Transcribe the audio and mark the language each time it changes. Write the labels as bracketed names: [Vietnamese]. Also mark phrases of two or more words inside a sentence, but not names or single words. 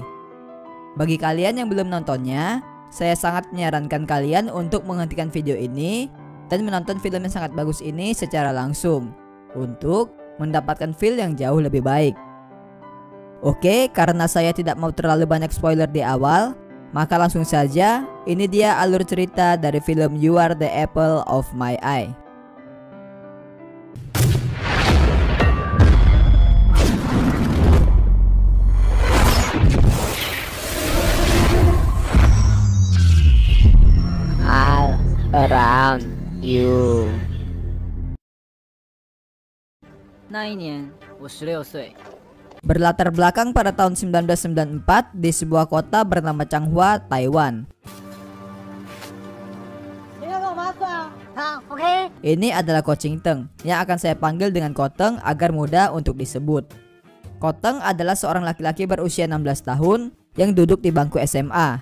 [Indonesian] Bagi kalian yang belum nontonnya, saya sangat menyarankan kalian untuk menghentikan video ini dan menonton film yang sangat bagus ini secara langsung untuk mendapatkan feel yang jauh lebih baik. Oke, karena saya tidak mau terlalu banyak spoiler di awal, maka langsung saja, ini dia alur cerita dari film You Are the Apple of My Eye. [English] All around you. [Chinese] 那一年我16岁， [Indonesian] Berlatar belakang pada tahun 1994 di sebuah kota bernama Changhua, Taiwan. Ini adalah Ko Ching Teng yang akan saya panggil dengan Ko Teng agar mudah untuk disebut. Ko Teng adalah seorang laki-laki berusia 16 tahun yang duduk di bangku SMA.